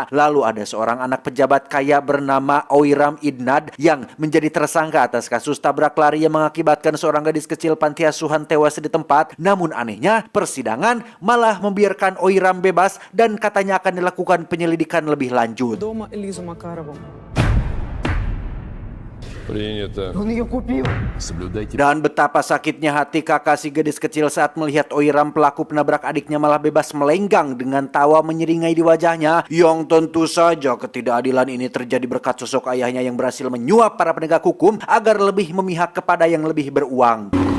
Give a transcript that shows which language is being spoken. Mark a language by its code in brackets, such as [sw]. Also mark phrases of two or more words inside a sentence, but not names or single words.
[id] Lalu ada seorang anak pejabat kaya bernama Oiram Idnad yang menjadi tersangka atas kasus tabrak lari yang mengakibatkan seorang gadis kecil panti asuhan tewas di tempat. Namun anehnya persidangan malah membiarkan Oiram bebas dan katanya akan dilakukan penyelidikan lebih lanjut. [ru] Дома Элизу Макарову. Принято. Он ее купил. Соблюдайте... [id] Dan betapa sakitnya hati kakak si gadis kecil saat melihat Oiram, pelaku penabrak adiknya, malah bebas melenggang dengan tawa menyeringai di wajahnya. Yang tentu saja ketidakadilan ini terjadi berkat sosok ayahnya yang berhasil menyuap para penegak hukum agar lebih memihak kepada yang lebih beruang.